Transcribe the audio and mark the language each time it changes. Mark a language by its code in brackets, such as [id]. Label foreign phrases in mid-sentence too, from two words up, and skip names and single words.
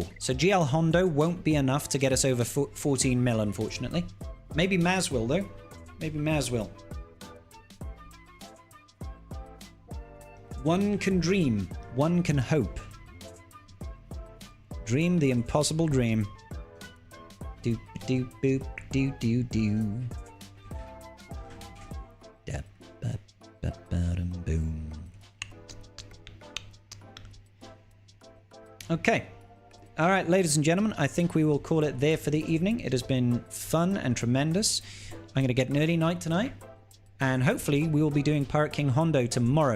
[en] So GL Hondo won't be enough to get us over 14 mil, unfortunately. Maybe Maz will, though. Maybe Maz will. One can dream. One can hope. Dream the impossible dream. Doop doop boop doo doo doo. Da ba ba ba dum boom. Okay. All right, ladies and gentlemen, I think we will call it there for the evening. It has been fun and tremendous. I'm going to get an early night tonight. And hopefully we will be doing Pirate King Hondo tomorrow.